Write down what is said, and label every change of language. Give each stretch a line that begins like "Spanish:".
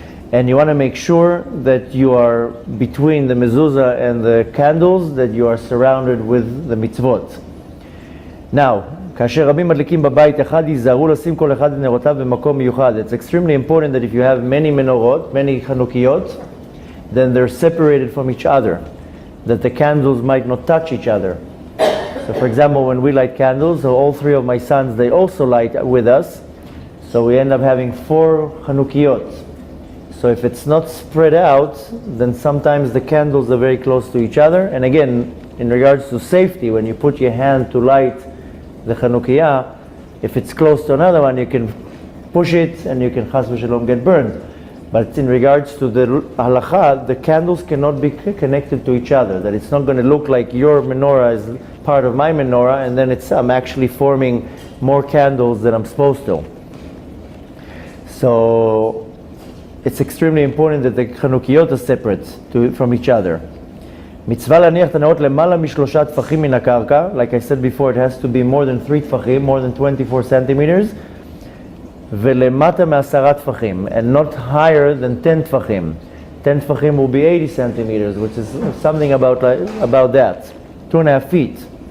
English: And you want to make sure that you are between the mezuzah and the candles, that you are surrounded with the mitzvot.
Hebrew: Now, כאשר רבים מדליקים בבית אחד, ייזהרו לשים כל אחד את נרותיו במקום מיוחד.
English: It's extremely important that if you have many menorot, many chanukiyot, then they're separated from each other, that the candles might not touch each other. So for example, when we light candles, so all three of my sons, they also light with us, so we end up having 4 chanukiyot. So if it's not spread out, then sometimes the candles are very close to each other. And again, in regards to safety, when you put your hand to light the Chanukah, if it's close to another one, you can push it and you can chas v'shalom get burned. But in regards to the halacha, the candles cannot be connected to each other. That it's not going to look like your menorah is part of my menorah, and then I'm actually forming more candles than I'm supposed to. So it's extremely important that the Chanukiyot are separate from each other.
Hebrew: מצווה להניח את הנרות למעלה משלושה טפחים מן הקרקע.
English: Like I said before, it has to be more than 3 טפחים, more than 24 centimeters.
Hebrew: ולמטה מ10 טפחים,
English: and not higher than 10 טפחים. 10 טפחים will be 80 centimeters, which is something about that. 2.5 feet.